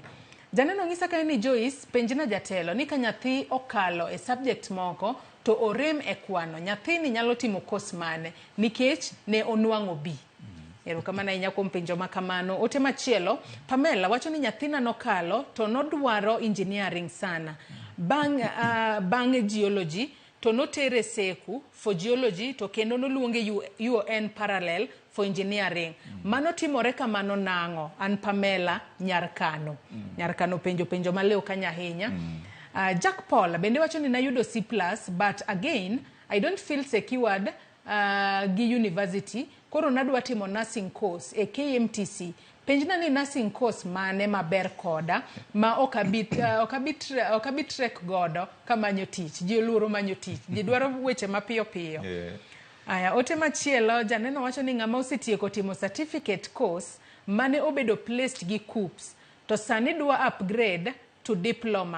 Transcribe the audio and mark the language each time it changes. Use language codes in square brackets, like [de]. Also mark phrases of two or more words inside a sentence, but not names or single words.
[luo] Janeno ng'isa ka ni Joyce penjina jatelo ni ka nyathi okalo e subject moko to orem e kwano, nyathini nyalo timo course mane nikech ne onwang'o B. Erokamano ahinya kuom penjo ma kamano. Ote machielo, Pamela wacho ni nyathina nokalo to nodwaro engineering sana. Bang' geology to notere seku [en] for geology [luo] to kendo noluonge UON [en] parallel for engineering. [luo] Mano timore kamano nang'o? An Pamela Nyarkano. Nyarkano penjo maleo kanya ahinya. Jack Paul bende wacho ni nayudo C+, [en] but again I don't feel secured [luo] gi university. Koro nadwa timo [en] nursing course [luo] e KMTC. Penjna ni [en] nursing course [luo] mane maber koda ma okabit trek godo kamanyo tich. Ji oluoro manyo tich. Ji dwaro weche mapiyo piyo. Aya, ote machielo janeno wacho ni ng'ama osetieko timo [en] certificate course [luo] mane obedo placed gi KUPS to sani dwa [en] upgrade to diploma.